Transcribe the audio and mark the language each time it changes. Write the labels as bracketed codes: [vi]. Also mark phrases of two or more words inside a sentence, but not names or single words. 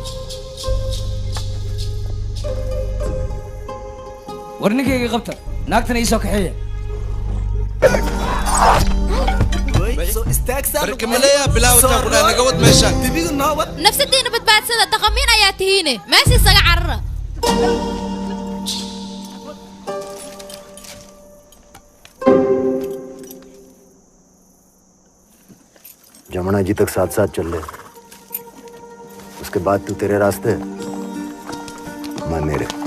[so] war ninkayga qabta naagtana ii soo kaxeeya barkamalee bilaawta kuna naga wad meeshan nafsadiina badbaadsada dhaqamiin ayaa tihiine meeshii isaga carara [hi] जमुना जी तक साथ साथ चल रहे उसके बाद तू तेरे रास्ते मैं मेरे